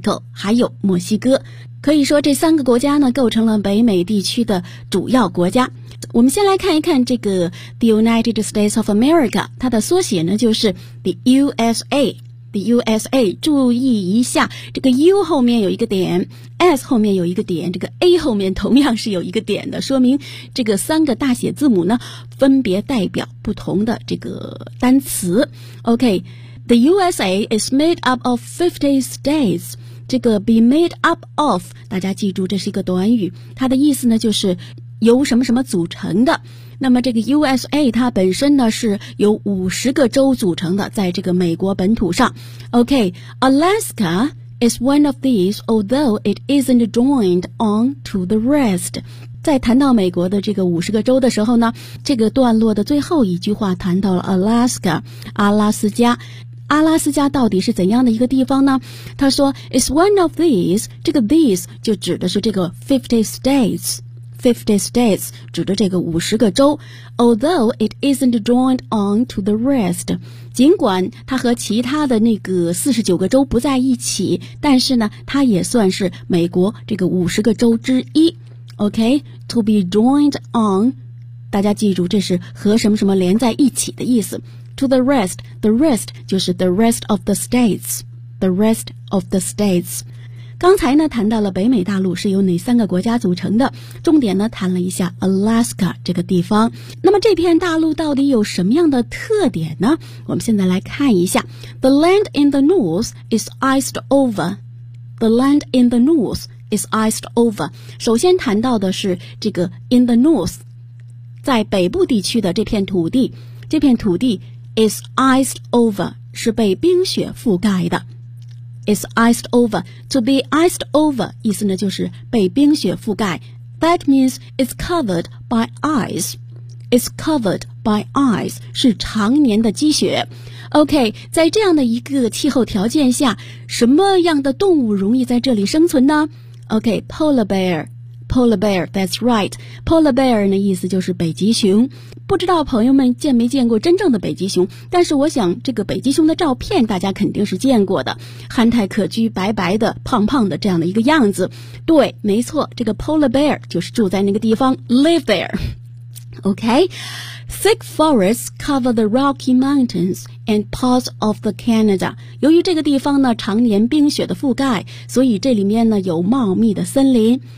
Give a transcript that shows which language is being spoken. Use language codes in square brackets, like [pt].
[zh] 还有墨西哥可以说这三个国家呢构成了北美地区的主要国家我们先来看一看这个 [en] The United States of America [zh] 它的缩写呢就是 The USA the USA, 注意一下这个 U 后面有一个点， S 后面有一个点，这个 A 后面同样是有一个点的，说明这个三个大写字母呢分别代表不同的这个单词。 [en] OK, the USA is made up of 50 states. [zh] 这个 be made up of, 大家记住这是一个短语，它的意思呢就是由什么什么组成的。那么这个 USA 它本身呢是由50个州组成的，在这个美国本土上。 [en] OK, Alaska is one of these, although it isn't joined on to the rest. [zh] 在谈到美国的这个50个州的时候呢，这个段落的最后一句话谈到了 Alaska, 阿拉斯加。阿拉斯加到底是怎样的一个地方呢？他说 [en] It's one of these, [zh] 这个 these 就指的是这个50 states 指的这个50个州。 [en] Although it isn't joined on to the rest, [zh] 尽管它和其他的那个49个州不在一起，但是呢它也算是美国这个50个州之一。 OK, [en] to be joined on, [zh] 大家记住这是和什么什么连在一起的意思。 [en] To the rest [zh] 就是 [en] the rest of the states, the rest of the states. [zh] 刚才呢谈到了北美大陆是由哪三个国家组成的，重点呢谈了一下 Alaska 这个地方。那么这片大陆到底有什么样的特点呢？我们现在来看一下。 [en] The land in the north is iced over. The land in the north is iced over. [zh] 首先谈到的是这个 [en] in the north, [zh] 在北部地区的这片土地，这片土地 [en] is iced over, [zh] 是被冰雪覆盖的。 [en] is iced over, to be iced over, [zh] 意思呢就是被冰雪覆盖。 [en] That means it's covered by ice. It's covered by ice, [zh] 是常年的积雪。 OK, 在这样的一个气候条件下，什么样的动物容易在这里生存呢？ [en] OK, polar bear, that's right. Polar bear [zh] 的意思就是北极熊。不知道朋友们见没见过真正的北极熊，但是我想这个北极熊的照片大家肯定是见过的，憨态可掬，白白的，胖胖的，这样的一个样子。对，没错，这个 polar bear 就是住在那个地方， [en] live there. OK, thick forests cover the Rocky Mountains and parts of the Canada. [zh] 由于这个地方呢常年冰雪的覆盖，所以这里面呢有茂密的森林。